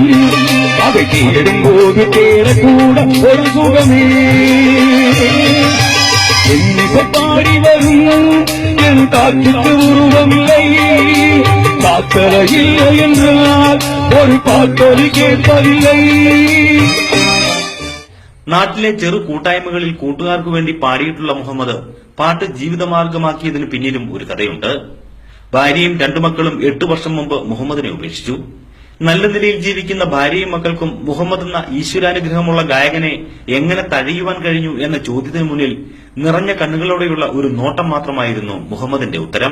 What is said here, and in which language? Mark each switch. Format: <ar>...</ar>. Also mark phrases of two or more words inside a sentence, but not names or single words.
<ta>அதை தேடும்போது தேடக்கூட ஒரு சுகமே என்னை பாடி வரும் என் காற்றுக்கு உருவமில்லை, காத்தல இல்லை என்றால் ஒரு பாட்டொலி கேட்பதில்லை.</ta> <ml>നാട്ടിലെ ചെറു കൂട്ടായ്മകളിൽ കൂട്ടുകാർക്കു വേണ്ടി പാടിയിട്ടുള്ള മുഹമ്മദ് പാട്ട് ജീവിതമാർഗമാക്കിയതിന് പിന്നിലും ഒരു കഥയുണ്ട്. ഭാര്യയും 2 മക്കളും 8 വർഷം മുമ്പ് മുഹമ്മദിനെ ഉപേക്ഷിച്ചു. നല്ല നിലയിൽ ജീവിക്കുന്ന ഭാര്യയും മക്കൾക്കും മുഹമ്മദ് എന്ന ഈശ്വരാനുഗ്രഹമുള്ള ഗായകനെ എങ്ങനെ തഴയുവാൻ കഴിഞ്ഞു എന്ന ചോദ്യത്തിന് മുന്നിൽ നിറഞ്ഞ കണ്ണുകളോടെയുള്ള ഒരു നോട്ടം മാത്രമായിരുന്നു മുഹമ്മദിന്റെ ഉത്തരം.</ml>